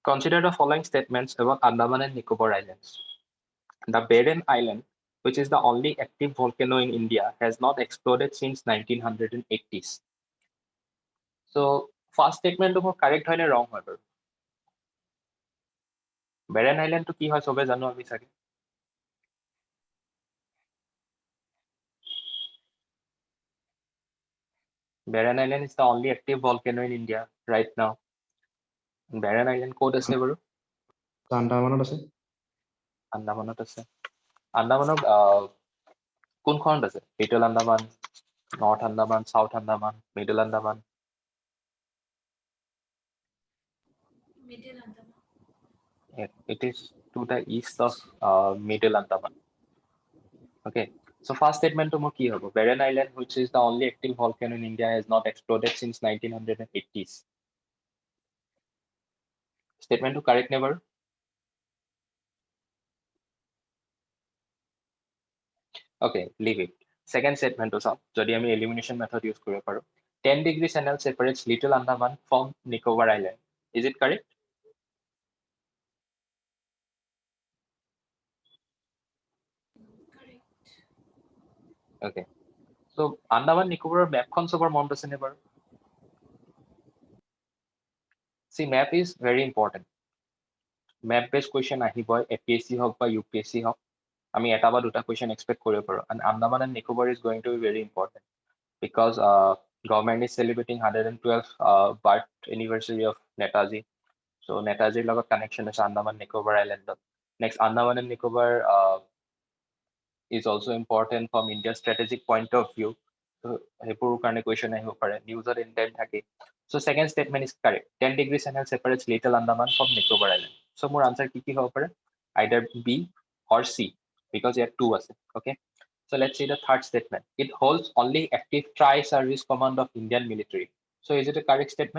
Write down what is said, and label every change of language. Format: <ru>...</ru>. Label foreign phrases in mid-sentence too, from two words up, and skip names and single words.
<en>Consider the following statements about Andaman and Nicobar Islands. The Barren Island, which is the only active volcano in India, has not exploded since 1980s. So, first statement</en> <as>to correct হয় নে wrong হয় বাৰু? Barren Island to কি হয় সবে জানো আমি চাগে?</as> <en>Barren Island is the only active volcano in India right now.</en> <as>Barren Island ক'ত আছে বাৰু? আন্দামানত আছে। আন্দামানত আছে। আন্দামানৰ কোনখনত আছে? লিটল আন্দামান, নৰ্থ আন্দামান, সাউথ আন্দামান, মিডল আন্দামান? Middle Andaman.</as> <en>It is to the east of Middle Andaman. Okay. So first statement</en> <as>to মোৰ কি হ'ব?</as> <en>Barren Island, which is the only active volcano in India, has not exploded since 1980s.</en> <as>Statement to correct নে বাৰু?</as> <en>Okay, leave it. Second statement</en> <as>to চাওঁ, যদি আমি</as> <en>elimination method use</en> <as>কৰিব পাৰো.</as> <en>10-degree channel separates Little Andaman from Nicobar Island. Is it correct? Correct. Okay. So</en> <as>Andaman Nicobar mapখন চবৰ মনত আছে নে বাৰু?</as> <en>See, map is very important. Map based question</en> <as>আহিবই, APSC হওক বা UPSC হওক, আমি এটা বা দুটা</as> <en>question expect</en> <as>কৰিব পাৰো,</as> <en>and Andaman and Nicobar is going to be very important because government is celebrating 112th birth anniversary of Netaji.</en> <as>So Netajiৰ লগত connection আছে Andaman Nicobar Island.</as> <en>Next, Andaman and Nicobar is also important from India's strategic point of view.</en> <as>So সেইবোৰৰ কাৰণে question আহিব পাৰে,</as> <en>newsৰ intent</en> <as>থাকে.</as> <en>So second statement is correct. 10-degree channel separates Little Andaman from Nicobar Island.</en> <as>So মোৰ answer কি হ'ব পাৰে?</as> <en>Either B or C, because here 2 আছে. Okay. So let's see the third statement. It holds only active tri-service command of Indian military. So is it a correct statement?</en>